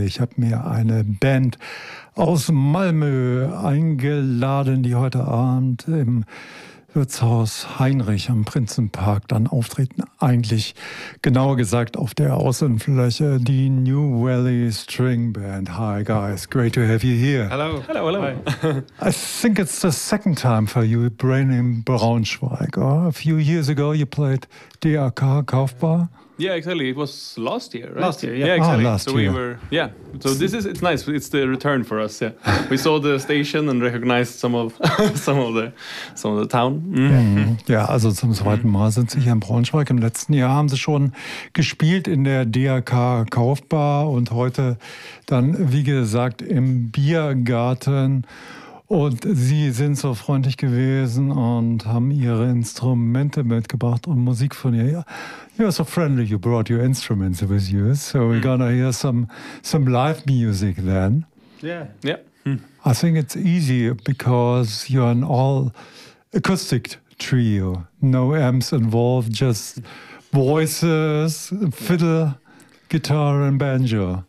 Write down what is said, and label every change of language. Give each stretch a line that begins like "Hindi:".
German: Ich habe mir eine Band aus Malmö eingeladen, die heute Abend im Wirtshaus Heinrich am Prinzenpark dann auftreten. Eigentlich, genauer gesagt, auf der Außenfläche, die New Valley String Band.
English: Hi guys, great to have you here. Hello. I think it's the second time for you, Brain in Braunschweig. Oh, a few years ago you played DRK Kaufbar. Yeah, exactly. It was last year, right? Last year, yeah. So this is, it's nice. It's the return for us. Yeah, we saw the station and recognized some of the town.
German: Ja, also zum zweiten Mal sind sie hier in Braunschweig. Im letzten Jahr haben sie schon gespielt in der DRK Kaufbar und heute dann, wie gesagt, im Biergarten. Und sie sind so freundlich gewesen und haben ihre Instrumente mitgebracht und Musik von ihr.
English: You're so friendly, you brought your instruments with you. So we're gonna hear some live music then. Yeah. I think it's easy because you're an all acoustic trio. No amps involved, just voices, fiddle, guitar and banjo.